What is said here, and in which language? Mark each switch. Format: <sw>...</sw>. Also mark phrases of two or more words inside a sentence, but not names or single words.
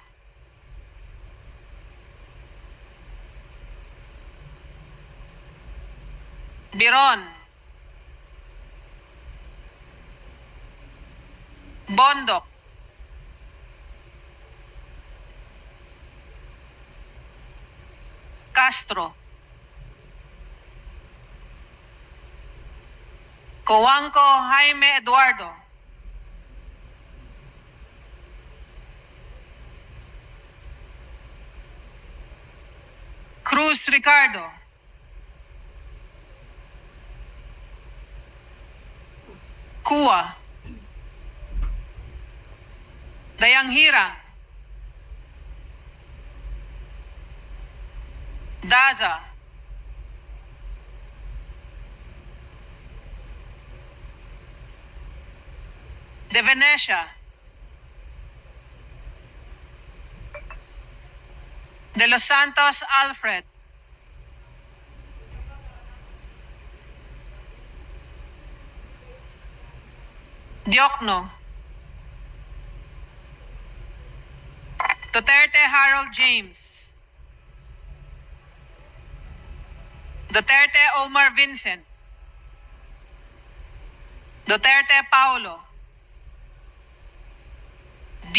<tl>Biron, Bondok, Castro, Coanco Jaime Eduardo, Cruz Ricardo, Kua, Dayang Hirang, Daza, De Venecia, De Los Santos Alfred, Diokno, Duterte Harold James, Duterte Omar Vincent, Duterte Paulo, D.</tl>